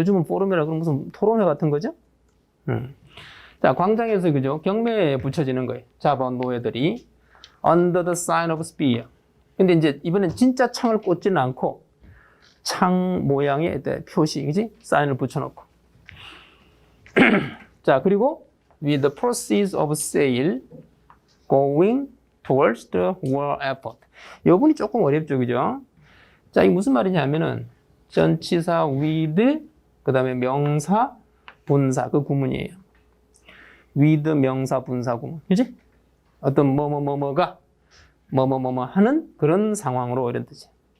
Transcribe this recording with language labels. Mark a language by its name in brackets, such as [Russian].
[Korean] 요즘은 포럼이라고 그러면 무슨 토론회 같은 거죠? 자, 광장에서, 그죠? 경매에 붙여지는 거예요. 잡아온 노예들이. [English] Under the sign of spear. [Korean] 근데 이제 이번엔 진짜 창을 꽂지는 않고 창 모양의 표시, 그지? 사인을 붙여놓고. [English] 자, 그리고 with the proceeds of sale going towards the war effort. [Korean] 요분이 조금 어렵죠, 그죠? 자, 이게 무슨 말이냐면은 전치사 with, 그 다음에 명사, 분사, 그 구문이에요. with 명사, 분사 구문, 그지? 어떤 뭐뭐뭐뭐가 뭐뭐뭐뭐 하는 그런 상황으로 이런 뜻이에요.